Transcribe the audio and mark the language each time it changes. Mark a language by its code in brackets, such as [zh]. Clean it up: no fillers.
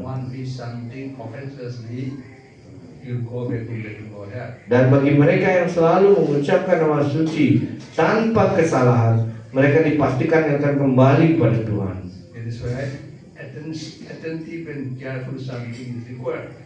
[en] One is something offenselessly, you go back to Godhead. [id] Dan bagi mereka yang selalu mengucapkan nama suci tanpa kesalahan, mereka dipastikan akan kembali pada Tuhan. [en] That is why attentive and careful something is required.